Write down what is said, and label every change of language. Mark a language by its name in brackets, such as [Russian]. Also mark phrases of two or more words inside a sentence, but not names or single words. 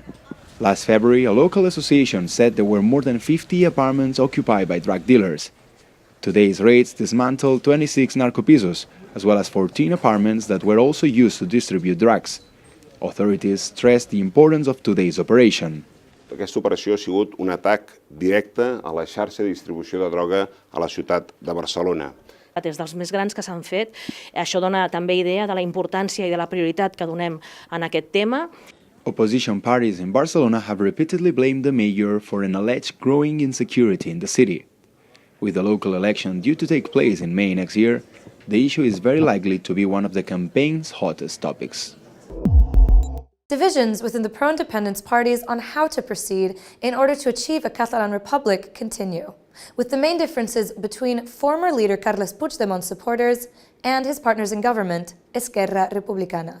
[English] Last February, a local association said there were more than 50 apartments occupied by drug dealers. Today's raids dismantled 26 narcopisos, as well as 14 apartments that were also used to distribute drugs. Authorities stressed the importance of today's operation. [Catalan] Aquesta operació ha sigut un atac directe a la xarxa de distribució de droga a la ciutat de Barcelona. Des dels més grans que s'han fet. Això dona també idea de la importància i de la prioritat que donem en aquest tema. [English] Opposition parties in Barcelona have repeatedly blamed the mayor for an alleged growing insecurity in the city. With the local election due to take place in May next year, the issue is very likely to be one of the campaign's hottest topics. Divisions within the pro-independence parties on how to proceed in order to achieve a Catalan republic continue, with the main differences between former leader Carles Puigdemont's supporters and his partners in government, Esquerra Republicana.